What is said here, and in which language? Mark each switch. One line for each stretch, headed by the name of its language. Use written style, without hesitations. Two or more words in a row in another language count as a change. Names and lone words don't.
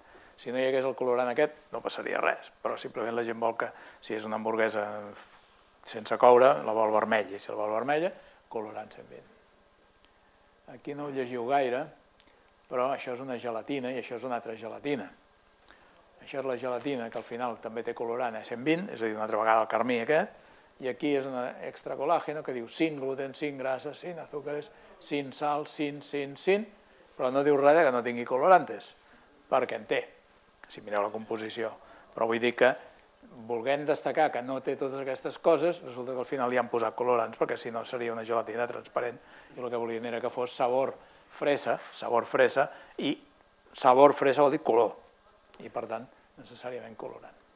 Catalan: Si no hi hagués el colorant aquest, no passaria res, però simplement la gent vol que, si és una hamburguesa sense coure, la vol vermella, i si la vol vermella, colorant 120. Aquí no ho llegiu gaire, però això és una gelatina i això és una altra gelatina. Això és la gelatina, que al final també té colorant a 120, és a dir, una altra vegada el carmí aquest, i aquí és un extra colàgeno que diu
Spanish: sin gluten, sin grasas, sin azúcares, sin sal, sin,
Catalan: però no diu res que no tingui colorantes, perquè en té, si mireu la composició. Però vull dir que, volent destacar que no té totes aquestes coses, resulta que al final li han posat colorants, perquè si no seria una gelatina transparent, i el que volien era que fos sabor fresa, i sabor fresa vol dir color, i per tant, necessàriament colorant.